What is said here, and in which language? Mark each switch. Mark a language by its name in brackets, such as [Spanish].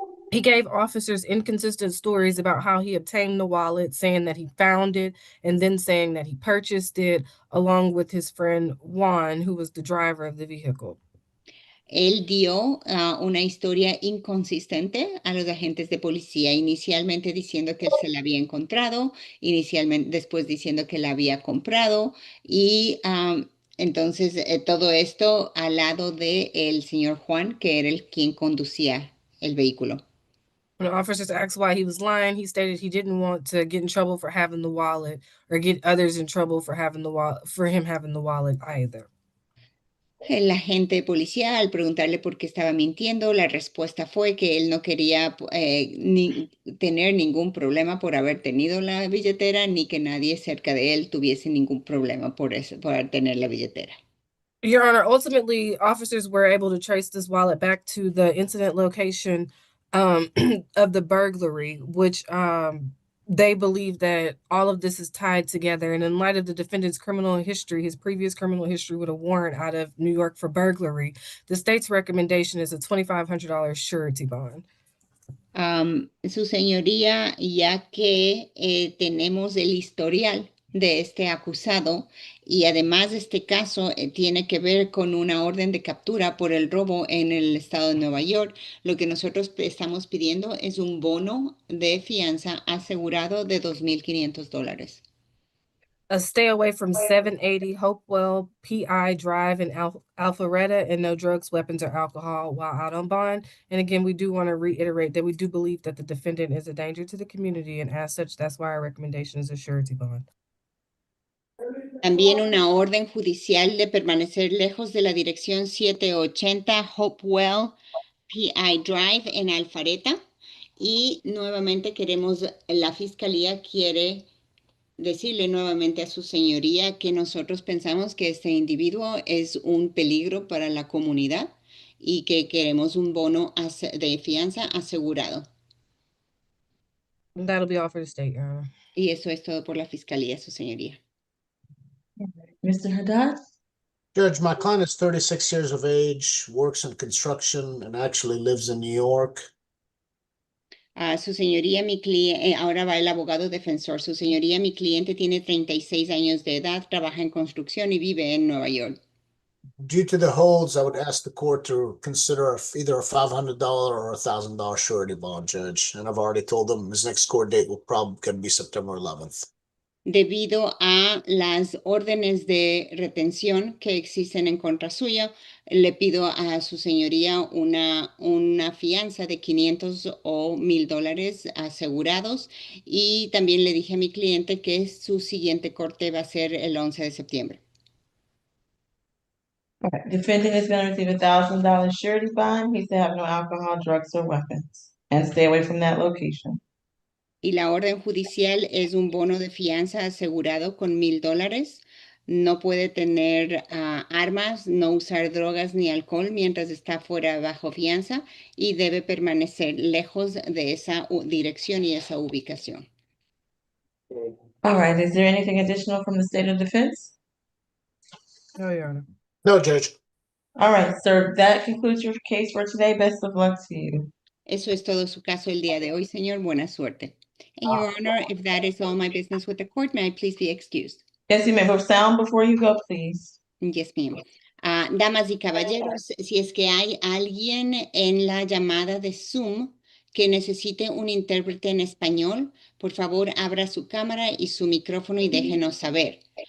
[English] He gave officers inconsistent stories about how he obtained the wallet, saying that he found it and then saying that he purchased it, along with his friend Juan, who was the driver of the vehicle. [Spanish] Él dio una historia inconsistente a los agentes de policía, inicialmente diciendo que se la había encontrado, después diciendo que la había comprado y entonces todo esto al lado de el señor Juan, que era quien conducía el vehículo. [English] When officers asked why he was lying, he stated he didn't want to get in trouble for having the wallet or get others in trouble for him having the wallet either. [Spanish] El agente policía, al preguntarle por qué estaba mintiendo, la respuesta fue que él no quería tener ningún problema por haber tenido la billetera, ni que nadie cerca de él tuviese ningún problema por tener la billetera. [English] Your Honor, ultimately, officers were able to trace this wallet back to the incident location of the burglary, which they believe that all of this is tied together. And in light of the defendant's criminal history, his previous criminal history with a warrant out of New York for burglary, the state's recommendation is a $2,500 surety bond. [Spanish] Su señoría, ya que tenemos el historial de este acusado y además este caso tiene que ver con una orden de captura por el robo en el estado de Nueva York, lo que nosotros estamos pidiendo es un bono de fianza asegurado de $2,500. [English] Stay away from 780 Hopewell PI Drive in Alpharetta, and no drugs, weapons, or alcohol while out on bond. And again, we do want to reiterate that we do believe that the defendant is a danger to the community, and as such, that's why our recommendation is a surety bond. [Spanish] También una orden judicial de permanecer lejos de la dirección 780 Hopewell PI Drive en Alpharetta. Y nuevamente la fiscalía quiere decirle nuevamente a su señoría que nosotros pensamos que este individuo es un peligro para la comunidad y que queremos un bono de fianza asegurado. [English] That'll be all for the state, Your Honor. [Spanish] Y eso es todo por la fiscalía, su señoría. [English] Mr. Haddad? Judge, my client is 36 years of age, works in construction, and actually lives in New York. [Spanish] Su señoría, ahora va el abogado defensor. Su señoría, mi cliente tiene 36 años de edad, trabaja en construcción y vive en Nueva York. [English] Due to the holds, I would ask the court to consider either a $500 or $1,000 surety bond, Judge. And I've already told them his next court date will probably be September 11th. [Spanish] Debido a las órdenes de retención que existen en contra suya, le pido a su señoría una fianza de $500 o $1,000 asegurados y también le dije a mi cliente que su siguiente corte va a ser el 11 de septiembre. [English] Okay. Defendant is going to receive $1,000 surety bond. He's to have no alcohol, drugs, or weapons, and stay away from that location. [Spanish] Y la orden judicial es un bono de fianza asegurado con $1,000. No puede tener armas, no usar drogas ni alcohol mientras está fuera bajo fianza y debe permanecer lejos de esa dirección y esa ubicación. [English] All right. Is there anything additional from the state of defense? No, Your Honor. No, Judge. All right, sir. That concludes your case for today. Best of luck to you. [Spanish] Eso es todo su caso el día de hoy, señor. Buena suerte. [English] And Your Honor, if that is all my business with the court, may I please be excused? Yes, you may. But sound before you go, please. Yes, ma'am. [Spanish] Damas y caballeros, si es que hay alguien en la llamada de Zoom que necesite un intérprete en español, por favor, abra su cámara y su micrófono y déjenos saber.